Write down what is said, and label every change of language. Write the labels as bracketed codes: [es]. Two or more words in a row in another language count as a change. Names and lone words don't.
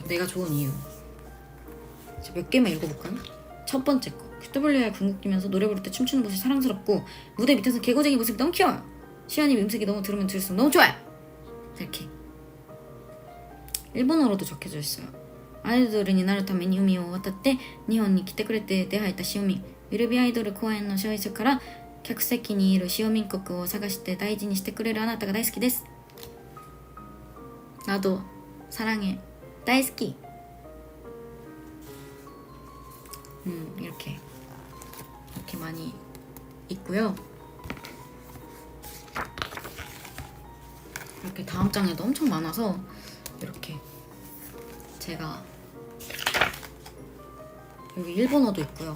[ko] 내가 좋은 이유. 몇 개만 읽어볼까요? 첫 번째 거. QWR 궁극기면서 노래 부를 때 춤추는 모습이 사랑스럽고 무대 밑에서 개고쟁이 모습이 너무 귀여워요. 시연이 음색이 너무 들으면 들을수록 너무 좋아요. 이렇게 일본어로도 적혀져 있어요. [ja] 아이돌 になるために海を渡って日本に来てくれて出会えたしおみん。ウィルビアイドル公演の最初から客席にいるしおみん国を探して大事にしてくれるあなたが大好きです。 [ko] 나도 사랑해. [ja] 大好き. [ko] 이렇게 많이 있고요. 이렇게 다음 장에도 엄청 많아서 이렇게 제가 여기 일본어도 있고요.